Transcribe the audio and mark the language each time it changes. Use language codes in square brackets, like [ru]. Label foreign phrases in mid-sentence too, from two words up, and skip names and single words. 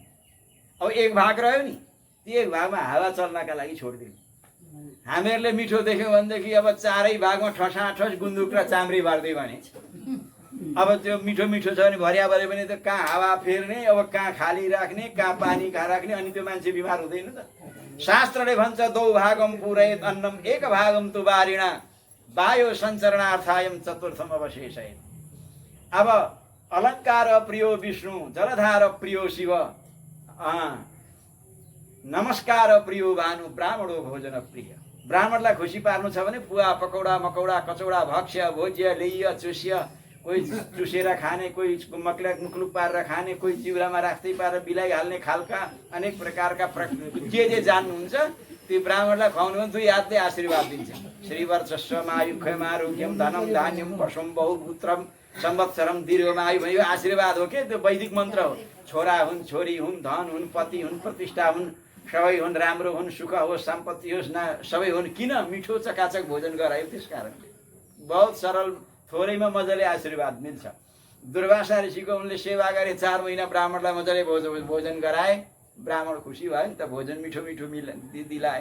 [ne] अब 1 भाग रह्यो नि, त्यो 1 भागमा हावा चल्नका लागि छोडिदिनु। हामीहरूले मिठो देख्यौँ भनेदेखि अब चारै भागमा ठसाठस गुन्द्रुक र चाम्री बार्दै भने अब त्यो मिठो मिठो छ भने भरियाभरि पनि त कहाँ हावा फेर्ने, अब कहाँ खाली राख्ने, कहाँ पानी कहाँ राख्ने, अनि त्यो मान्छे बिमार हुँदैन त। [sa] शास्त्रले भन्छ दौ भागम पुरयेत अन्नम एक भागम तु बारिणा वायो सञ्चरणार्थायम चतुर्थम अवशेषयेत। अब अलङ्कार प्रियो विष्णु, जलधार प्रियो शिव, नमस्कार प्रियो भानु, ब्राह्मणो भोजन प्रिय। [ne] ब्राह्मणलाई खुसी पार्नु छ भने पुवा पकौडा मकौडा कचौडा [sa] भक्ष्य भोज्य लेह्य चुष्य, [ne] कोही चुसेर खाने, कोही मुखलुक पारेर खाने, कोही चिउरामा राख्दै पारेर बिलाइहाल्ने खालका अनेक प्रकारका जे जान्नुहुन्छ त्यो ब्राह्मणलाई खुवाउनु भने 2 हातले आशीर्वाद दिन्छ। [sa] श्रीवर्चस्व आयुख्यम आरोग्यम धनम धान्यम पशुम बहुपुत्रम संवत्सरम दीर्घमायु [ne] भयो आशीर्वाद हो के, त्यो वैदिक मन्त्र हो। छोरा हुन्, छोरी हुन्, धन हुन्, पति हुन्, प्रतिष्ठा हुन्, सबै हुन्, राम्रो हुन्, सुख होस्, सम्पत्ति होस्, सबै हुन्। किन मिठो चकाचक भोजन गरायो? त्यस कारणले बहुत सरल, थोरैमा मजाले आशीर्वाद मिल्छ। दुर्वासा ऋषिको उनले सेवा गरे, 4 महिना ब्राह्मणलाई मजाले भोजन गराए, ब्राह्मण खुसी भयो नि त, भोजन मिठो मिठो दिलाए।